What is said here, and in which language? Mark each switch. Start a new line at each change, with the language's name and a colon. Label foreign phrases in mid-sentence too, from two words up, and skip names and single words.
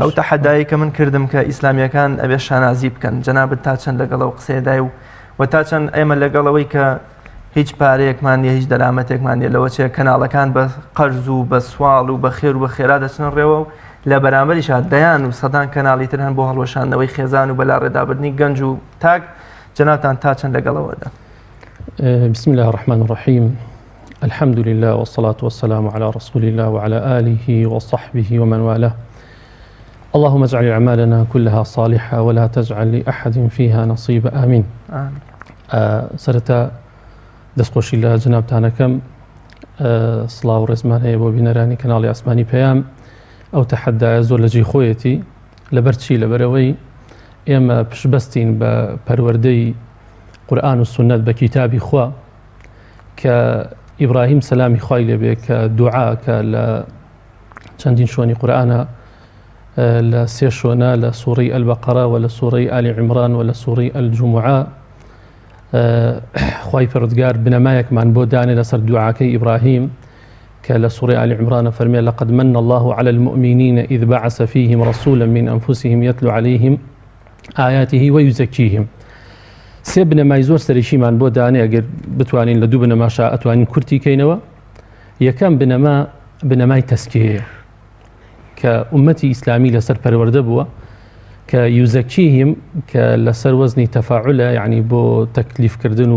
Central Kurdish: ئەو تەحەدایی کە من کردم کە ئیسلامیەکان ئەبێ شانازی بکەن، جەنابەت تا چەند لەگەڵەوە قسەیەدای و تا چەند ئێمە لەگەڵەوەی کە هیچ پارەیەکمان نیە، هیچ دەرامەتێکمان نیە، لەوەچێ کەناڵەکان بە قەرز و بە سواڵ و بە خێر و بە خێرا دەچنە ڕێوە و لە بەرامبەریش دەیان و سەدان کەناڵی تر هەن بۆ هەڵوەشاندنەوەی خێزان و بەلا ڕێدابردنی گەنج و تاک. جەنابتان تا چەند لەگەڵەوەدا.
Arabic: بسم الله الرحمن الرحيم. الحمد لله والصلاة والسلام على رسول الله وعلى آله وصحبه ومن والاه. اللهم اجعل أعمالنا كلها صالحة ولا تجعل لأحد فيها نصيب آمين.
Central Kurdish: سرتا دەستخۆشی لە جەنابتانەکەم سڵاو و ڕێزمان هەیە بۆ بینەرانی کەناڵی ئاسمانی پەیام. ئەو تەحەدایە زۆر لە جێی خۆیەتی لەبەرچی لەبەرەوەی ئێمە پشبەستین بە پەروەردەی قورئان و سونەت بە کیتابی خوا کە ئیبراهیم سەلامی خوای لێبێ کە دوعا کە لە چەندین شوێنی قورئانە لە سێ شوێنە لە سوورەی ئەلبەقەرە و لە سوورەی ئالی عیمران و لە سوورەی ئەلجوموعە خوای پەروەردگار بنەمایەکمان بۆ دانێ لەسەر دوعاکەی ئیبراهیم کە لە سوورەی ئالی عیمرانە فەرمێ
Arabic: لەقەد مەنە الله على المؤمنين إذ بعث فيهم رسولا من أنفسهم يتلو عليهم آياته ويزكيهم.
Central Kurdish: سێ بنەمای زۆر سەرشیمان بۆ دانێ ئەگەر بتوانین لە دوو بنەماشا ئەتوانین کورتی کەینەوە. یەکەم بنەمای تەسکیەیە کە ئومەتی ئیسلامی لەسەر پەروەردە بووە کە یوزەکیهم کە لەسەر وەزنی تەفاعولە، یعنی بۆ تەکلیفکردن و